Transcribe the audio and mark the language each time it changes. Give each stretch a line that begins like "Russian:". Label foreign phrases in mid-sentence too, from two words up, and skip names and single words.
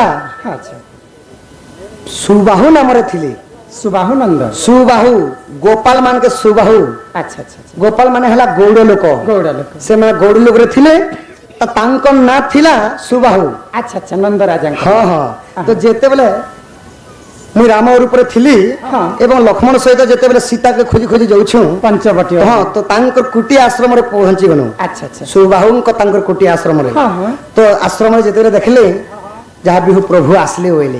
Bangla: আচ্ছা
Odia: ସୁବାହୁ ନାମରେ ଥିଲେ
Bangla: সুবাহু নন্দ
Odia: ସୁବାହୁ ଗୋପାଳ ମାନକେ ସୁବାହୁ আচ্ছা ଆଚ୍ଛା ଆଚ୍ଛା ଗୋପାଳ ମାନେ ହେଲା ଗୌଡ଼ ଲୋକ
Bangla: গৌড় লোক
Odia: ସେମାନେ ଗୌଡ଼ ଲୋକରେ ଥିଲେ ତ ତାଙ୍କ ନାଁ ଥିଲା ସୁବାହୁ
Bangla: আচ্ছা আচ্ছা নন্দ রাজা
Odia: ହଁ ହଁ ତ ଯେତେବେଳେ ମୁଁ ରାମ ରୂପରେ ଥିଲି ହଁ। ଏବଂ ଲକ୍ଷ୍ମଣ ସହିତ ଯେତେବେଳେ ସୀତାକେ ଖୋଜି ଖୋଜି ଯାଉଛୁ পঞ্চবটী ହଁ ତ ତାଙ୍କର କୁଟିଆ ଆଶ୍ରମରେ ପହଞ୍ଚିଗଲୁ
Bangla: আচ্ছা ଆଚ୍ছা
Odia: ସୁବାହୁଙ୍କ ତାଙ୍କର କୁଟିଆ ଆଶ୍ରମରେ ହଁ ହଁ ତ ଆଶ୍ରମରେ ଯେତେବେଳେ ଦେଖିଲେ ଯାହା ବିହୁ ପ୍ରଭୁ ଆସିଲେ ବୋଇଲେ